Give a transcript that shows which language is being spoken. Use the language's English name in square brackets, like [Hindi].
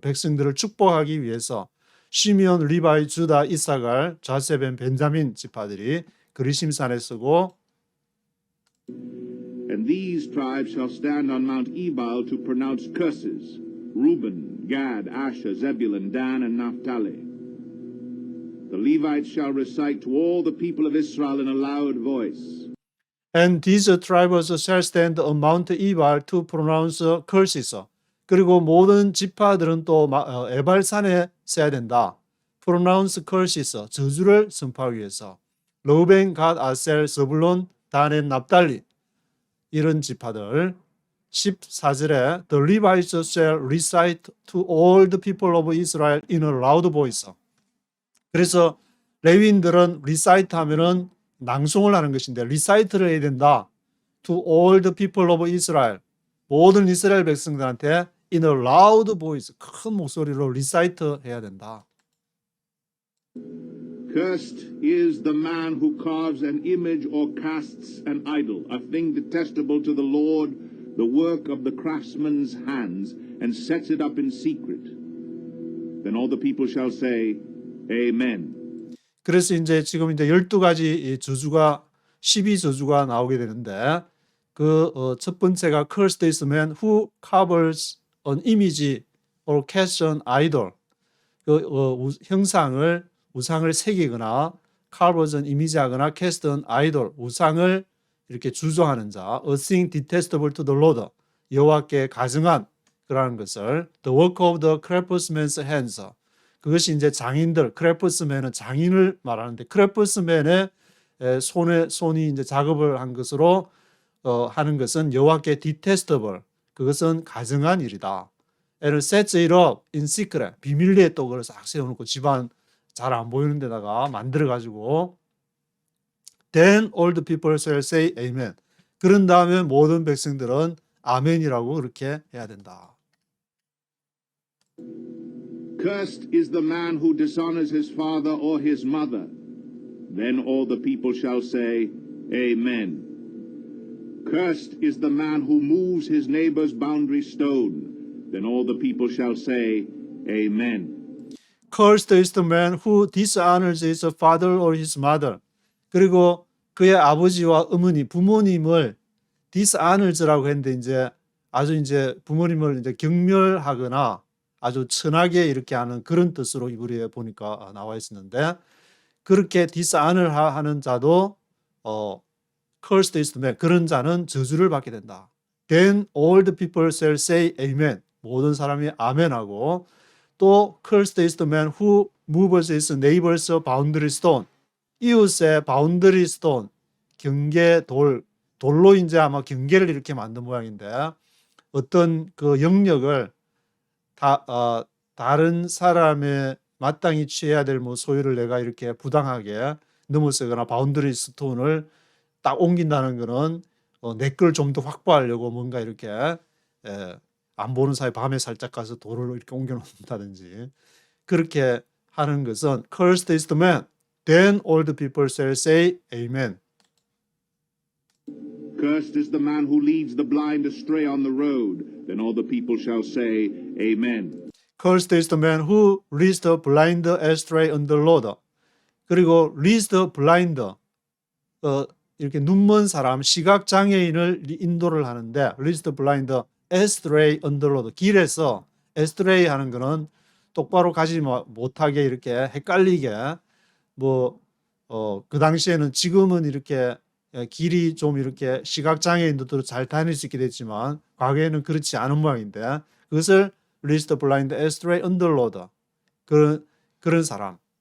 [Korean] 백성들을 축복하기 위해서 시므온, 리바이, 주다, 이사갈, 자세벤, 벤자민 지파들이 그리심산에 서고 [English] And these tribes shall stand on Mount Ebal to pronounce curses. Reuben, Gad, Asher, Zebulun, Dan, and Naphtali. The Levites shall recite to all the people of Israel in a loud voice. And these tribes shall stand on Mount Ebal to pronounce curses. [Korean] 그리고 모든 지파들은 또 에발산에 서야 된다. [English] Pronounce curses, [Korean] 저주를 선포하기 위해서. 르우벤, 갓, 아셀, 스불론, 단, 납달리 이런 지파들 14절에 [English] The Levites shall recite to all the people of Israel in a loud voice. [Korean] 그래서 레위인들은 recite 하면은 낭송을 하는 것인데 recite를 해야 된다. [English] to all the people of Israel. [Korean] 모든 이스라엘 백성들한테 [English] in a loud voice, [Korean] 큰 목소리로 recite 해야 된다. [English] Cursed is the man who carves an image or casts an idol, a thing detestable to the Lord, the work of the craftsman's hands, and sets it up in secret. Then all the people shall say, Amen. [Korean] 그래서 이제 지금 이제 12가지 저주가 12저주가 나오게 되는데 그 첫 번째가 [English] cursed is the man who carves an image or casts an idol. [Korean] 그 형상을 우상을 새기거나 [English] carves an image [Korean] 하거나 [English] cast an idol [Korean] 우상을 이렇게 주조하는 자, [English] a thing detestable to the Lord, [Korean] 여호와께 가증한 그러한 것을 [English] the work of the craftsman's hands. [Korean] 그것이 이제 장인들, 크래프트맨은 장인을 말하는데 크래프트맨의 손이 이제 작업을 한 것으로 하는 것은 여호와께 detestable, 그것은 가증한 일이다. [English] And sets it up in secret, [Korean] 비밀리에 또 그걸 싹 세워놓고 집안 잘 안 보이는 데다가 만들어 가지고 [English] then all the people shall say amen. [Korean] 그런 다음에 모든 백성들은 아멘이라고 그렇게 해야 된다. [English] Cursed is the man who dishonors his father or his mother. Then all the people shall say, Amen. Cursed is the man who moves his neighbor's boundary stone. Then all the people shall say, Amen. Cursed is the man who dishonors his father or his mother. [Korean] 그리고 그의 아버지와 어머니, 부모님을 dishonors라고 했는데 이제 아주 이제 부모님을 이제 경멸하거나 아주 천하게 이렇게 하는 그런 뜻으로 이불에 보니까 나와 있었는데 그렇게 dishonor 하는 자도 [English] cursed is the man, [Korean] 그런 자는 저주를 받게 된다. [English] Then all the people shall say amen. [Korean] 모든 사람이 아멘하고 또 [English] cursed is the man who moves his neighbor's boundary stone. [Korean] 이웃의 boundary stone, 경계 돌로 이제 아마 경계를 이렇게 만든 모양인데 어떤 그 영역을 다른 사람의 마땅히 취해야 될 뭐 소유를 내가 이렇게 부당하게 넘어서거나 바운더리 스톤을 딱 옮긴다는 거는 내 걸 좀 더 확보하려고 뭔가 이렇게 안 보는 사이 밤에 살짝 가서 돌을 이렇게 옮겨놓는다든지 그렇게 하는 것은 [English] cursed is the man. Then all the people shall say amen. Cursed is the man who leads the blind astray on the road. Then all the people shall say, Amen. Cursed is the man who leads the blind astray on the road. [Korean] 그리고 [English] leads the blind, [Korean] 이렇게 눈먼 사람, 시각장애인을 인도를 하는데 [English] leads the blind astray on the road. [Korean] 길에서 astray 하는 거는 똑바로 가지 못하게 이렇게 헷갈리게 그 당시에는 지금은 이렇게 길이 좀 이렇게 시각장애인들도 잘 다닐 수 있게 됐지만 과거에는 그렇지 않은 모양인데 그것을 [English] leads the blind astray on the road. [Korean] 그런 사람.